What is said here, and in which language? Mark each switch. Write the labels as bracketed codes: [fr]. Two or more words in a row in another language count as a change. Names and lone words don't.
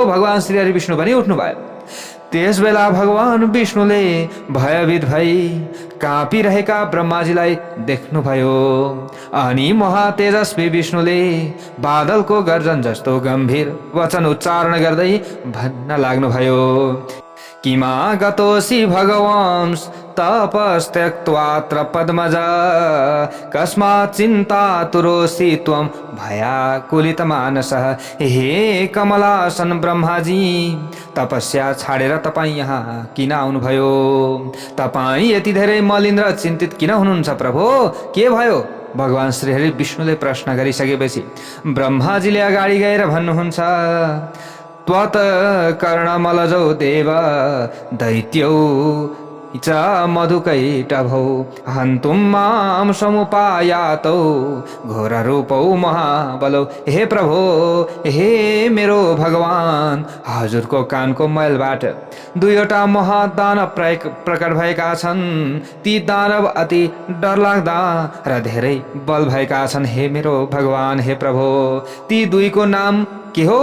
[ne] भगवान श्रीहरि विष्णु पनि उठ्नुभयो। त्यसबेला भगवान विष्णुले भयभीत भई काँपिरहेका ब्रह्माजीलाई देख्नुभयो। अनि महातेजस्वी विष्णुले बादलको गर्जन जस्तो गम्भीर वचन उच्चारण गर्दै भन्न लाग्नुभयो, [sa] किमा गतोऽसि भगवान् तपस्त्यक्त्वात्र पद्मजा कस्मात् चिन्तातुरोऽसि त्वं भयाकुलितमानसः। [ne] हे कमलासन ब्रह्माजी, तपस्या छाडेर तपाईँ यहाँ किन आउनुभयो? तपाईँ यति धेरै मलिन र चिन्तित किन हुनुहुन्छ प्रभु? के भयो? भगवान श्रीहरि विष्णुले प्रश्न गरिसकेपछि ब्रह्माजीले अगाडि गएर भन्नुहुन्छ, [sa] त्वत् कर्णमलजौ देव दैत्यौ च मधुकैटभौ हन्तुं मां समुपायातौ घोररूपौ महाबलौ। [ne] हे प्रभु, हे मेरो भगवान, हजुरको कानको मैलबाट दुईवटा महादानव प्रकट भएका छन्। ती दानव अति डरलाग्दा र धेरै बल भएका छन्। हे मेरो भगवान, हे प्रभु, ती दुईको नाम के हो?